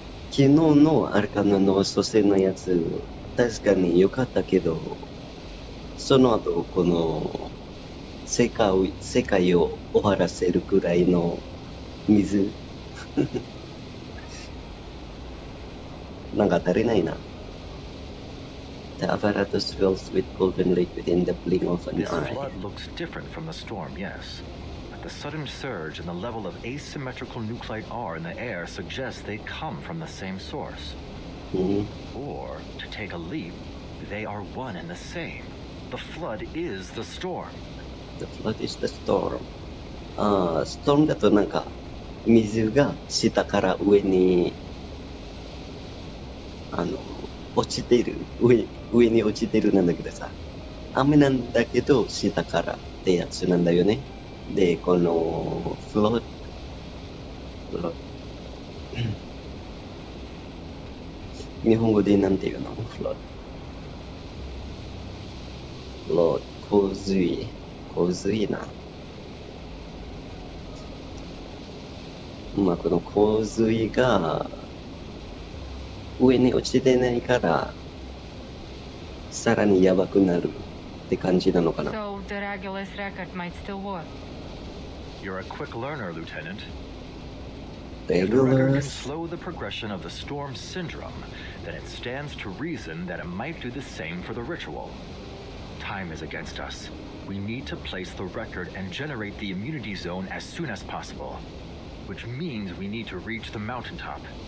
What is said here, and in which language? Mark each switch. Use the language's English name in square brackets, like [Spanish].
[Japanese] 昨日のアルカナの蘇生のやつ確かに良かったけど、その後この世界を終わらせるくらいの水なんか足りないな。 [English] The apparatus fills with golden liquid in the blink of an This eye. flood looks different from the storm, yes. But the sudden surge and the level of asymmetrical nuclide R in the air suggests they come from the same source. Or, to take a leap, they are one and the same. The flood is the storm. The flood is the storm. [Japanese] ストームだとなんか水が下から上に落ちてる上に落ちてるなんだけどさ、雨なんだけど下からってやつなんだよね。でこのフロー日本語でなんていうの？フロー洪水な。まあこの洪水が上に落ちてないからさらにやばくなるって感じなのかな。 [English] So the Regulus record might still work. You're a quick learner, Lieutenant. If the record can Regulus. slow the progression of the storm syndrome, then it stands to reason that it might do the same for the ritual. Time is against us. We need to place the record and generate the immunity zone as soon as possible, which means we need to reach the mountaintop.